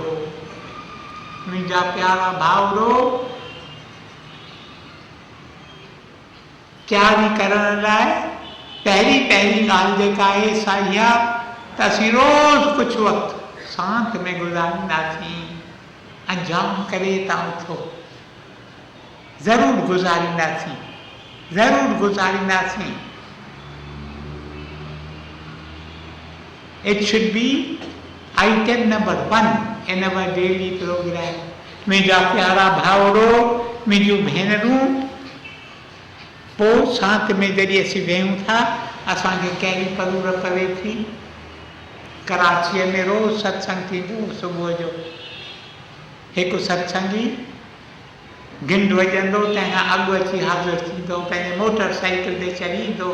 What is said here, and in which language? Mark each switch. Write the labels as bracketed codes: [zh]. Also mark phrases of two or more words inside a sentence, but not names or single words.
[sd] मुंहिंजा प्यारा भाउरो, तयारी करण लाइ पहिरीं ॻाल्हि जेका आहे सा इहा त असीं रोज़ कुझु वक़्तु शांत में गुज़ारींदासीं। अंजाम करे था उथो, ज़रूरु गुज़ारींदासीं। [en] It should be item number 1 in our daily program. [sd] मुंहिंजा प्यारा भाउरो, मुंहिंजूं भेनरूं, पोइ शांत में जॾहिं असीं वेहूं था, असांखे कहिड़ी ज़रूरत पवे थी। कराचीअ में रोज़ सत्संग थींदो सुबुह जो। हिकु सत्संगी घिंड वॼंदो, तंहिंखां अॻु अची हाज़िर थींदो, पंहिंजे [en] motor cycle [sd] ते चढ़ी ईंदो।